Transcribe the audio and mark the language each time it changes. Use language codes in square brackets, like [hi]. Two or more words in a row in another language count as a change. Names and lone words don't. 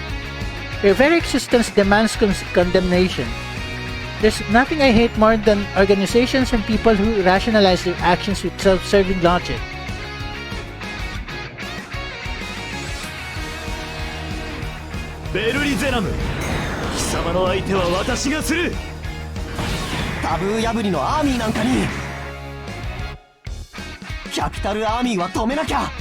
[en] Your very existence demands condemnation. There's nothing I hate more than organizations and people who rationalize their actions with self-serving logic. Venom, [ja] 貴様の相手は私がする。タブー破りのアーミーなんかに。キャピタルアーミーは止めなきゃ。